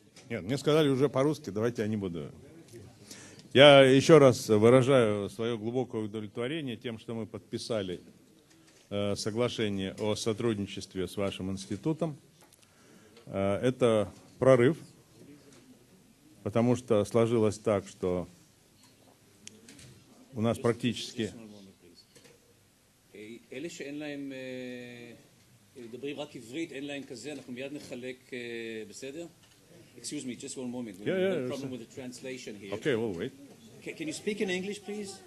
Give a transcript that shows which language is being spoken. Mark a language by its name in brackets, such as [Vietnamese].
[Russian] Нет, мне сказали уже по-русски, давайте я не буду. Я еще раз выражаю свое глубокое удовлетворение тем, что мы подписали соглашение о сотрудничестве с вашим институтом. Это прорыв, потому что сложилось так, что у нас практически... [Hebrew] אלה שאין להם, מדברים רק עברית, אין להם כזה, אנחנו מיד נחלק, בסדר? [English] Excuse me, just one moment. We have a problem with the translation here. Okay, we'll wait. Can you speak in English, please?